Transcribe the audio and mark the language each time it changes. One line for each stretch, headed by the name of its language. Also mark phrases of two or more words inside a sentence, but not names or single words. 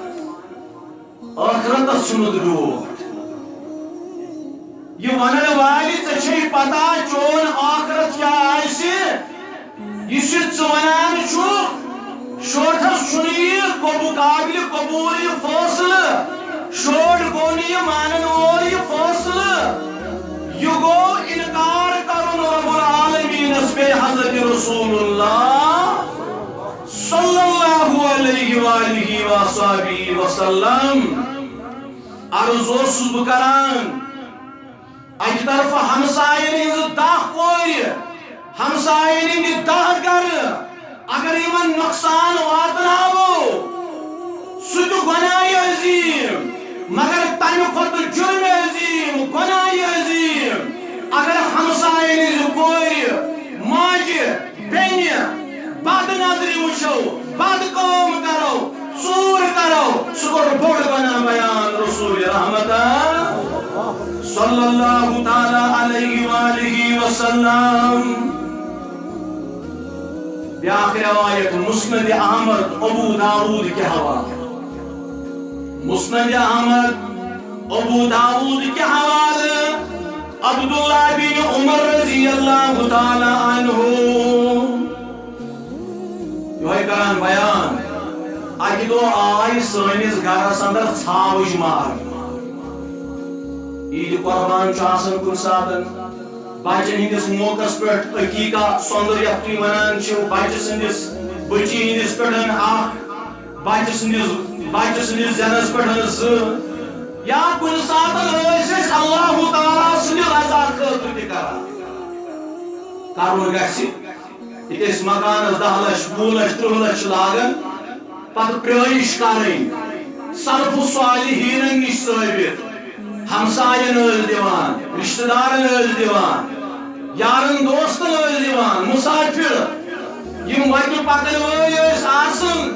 Kashmiri: ٲخرتس ژھنُتھ ڈوٹھ یہ ونن والی ژے پتہ چون آخرت کیا آسہِ یُس یہِ ژٕ ونان چھُکھ شوٹھس چھُنہٕ یہِ قابل قبوٗل یہِ فٲصلہٕ شوٹ گوٚو نہٕ یہِ مانن وول یہِ فٲصلہٕ یہ گو انکار کرن رب العالمینس پہ حضرت رسول اللہ
Arabic: صلی اللہ علیہ وآلہ وصحبہ وسلم
Kashmiri: عرض اوسس بہ کران اکہ طرف ہمسائن ہز 10 کور ہمسائن ہند 10 گر اگر یمن نقصان واتناوو سہ تہ گناہ عظیم مگر تمہ کھوتہ جرم عظیم گناہ عظیم اگر ہمسائن ہز کور ماجہ بیٚنہِ بد نظری وچھو بد کٲم کرو ژوٗر کرو سہ کوٚر بوٚڑ گناہ بیان رسول رحمت
Arabic: صلی اللہ تعالی علیہ وآلہ وسلم
Kashmiri: بیاکھ روایت مسند احمد ابو داود
Urdu: کے حوالے
Kashmiri: مسند احمد ابو داود
Urdu: کے حوالے
Kashmiri: عبداللہ بن عمر
Arabic: رضی اللہ تعالی عنہ
Kashmiri: یہ کران بیان اکہ دو آئی سٲنِس گرس اندر ژھاوٕج مار عید قربان چھُ آسان کُنہِ ساتہٕ بچن ہندس موقع پہ عقیقہ سوندر یتھ تُہۍ ونان چھِو بچہ سندس بچی ہندس پہ بچہ سندس زینس پہ یا کُنہِ ساتہٕ ٲسۍ أسۍ اللہ تعالیٰ سٕنٛدِ رضا خٲطرٕ تہِ کرُن گژھِ ییٚتہِ أسۍ مکانس 10 لچھ 20 لچھ 30 لچھ لاگان پتہٕ پرٲرِش کرٕنۍ سلف صالحیٖنن نِش ثٲبت ہمساین ٲسۍ دِوان رشتہٕ دارن ٲسۍ دِوان یارن دوستن ٲسۍ دِوان مسافر یم وتہِ پکن وٲلۍ ٲسۍ آسان